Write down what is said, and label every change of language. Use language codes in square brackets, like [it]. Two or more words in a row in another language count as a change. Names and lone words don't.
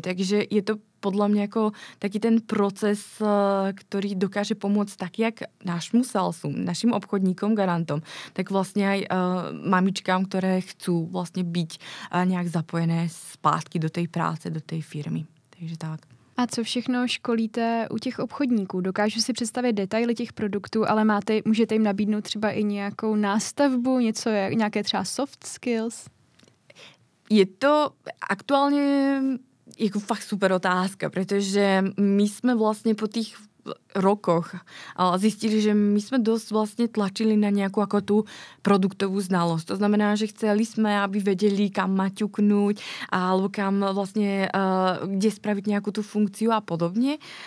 [sk] Takže je to podľa mňa ako taký ten proces, ktorý dokáže pomôcť tak, jak nášmu salesu, našim obchodníkom, garantom, tak vlastne aj mamičkám, ktoré chcú vlastne byť nejak zapojené zpátky do tej práce, do tej firmy. Takže tak. [cs] A co všechno školíte u těch obchodníků? Dokážu si představit detaily těch produktů, ale můžete jim nabídnout třeba i nějakou nástavbu, nějaké třeba soft skills? [sk] Je to aktuálne jako fakt super otázka, pretože my sme vlastne po tých rokoch zistili, že my sme dosť vlastne tlačili na nejakú ako tú produktovú znalosť. To znamená, že chceli sme, aby vedeli, kam maťuknúť alebo kam vlastne, kde spraviť nejakú tú funkciu a podobne.